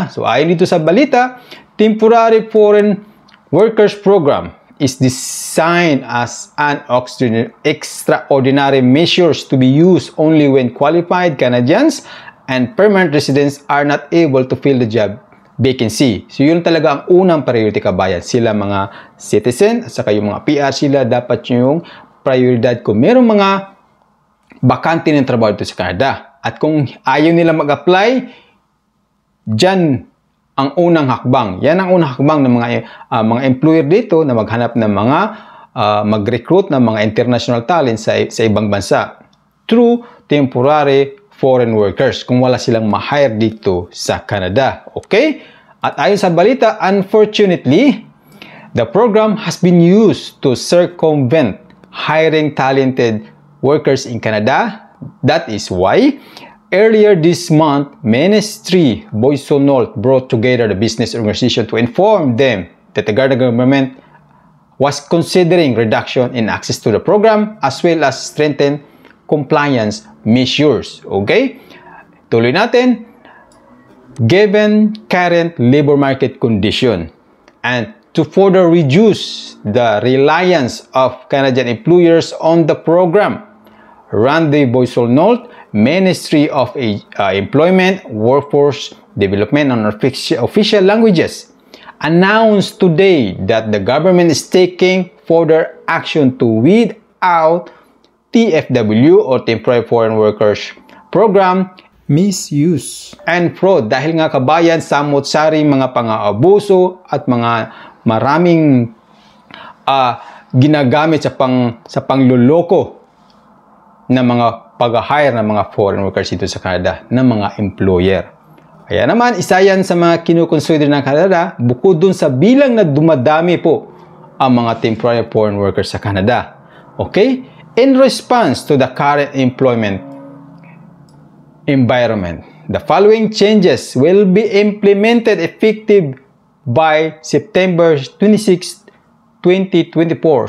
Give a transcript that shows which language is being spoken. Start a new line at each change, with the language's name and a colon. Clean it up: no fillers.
Filipino: So ayon dito sa balita,
English: Temporary Foreign Workers Program is designed as an extraordinary measures to be used only when qualified Canadians and permanent residents are not able to fill the job vacancy.
Filipino: So yun talaga ang unang priority kabayan. Sila mga citizen at saka yung mga PR, sila dapat yung prioridad kung merong mga bakante ng trabaho dito sa Canada. At kung ayaw nila mag-apply, dyan ang unang hakbang. Yan ang unang hakbang ng mga employer dito na maghanap ng mga mag-recruit ng mga international talent sa ibang bansa through temporary foreign workers kung wala silang ma-hire dito sa Canada.
English: Okay?
Filipino: At ayon sa balita,
English: unfortunately, the program has been used to circumvent hiring talented workers in Canada. That is why earlier this month, Ministry Boissonnault brought together the business organization to inform them that the government was considering reduction in access to the program as well as strengthen compliance measures. Okay?
Filipino: Tuloy natin.
English: Given current labor market condition and to further reduce the reliance of Canadian employers on the program, Randy Boissonnault, Ministry of Employment, Workforce Development and Official Languages, announced today that the government is taking further action to weed out TFW or Temporary Foreign Workers Program misuse and fraud.
Filipino: Dahil nga kabayan, samot-sari mga pang-aabuso at mga maraming ginagamit sa pangluloko na mga pag-hire ng mga foreign workers dito sa Canada ng mga employer. Kaya naman, isa yan sa mga kinukonsider ng Canada, bukod dun sa bilang na dumadami po ang mga temporary foreign workers sa Canada.
English: Okay? In response to the current employment environment, the following changes will be implemented effective by September 26, 2024.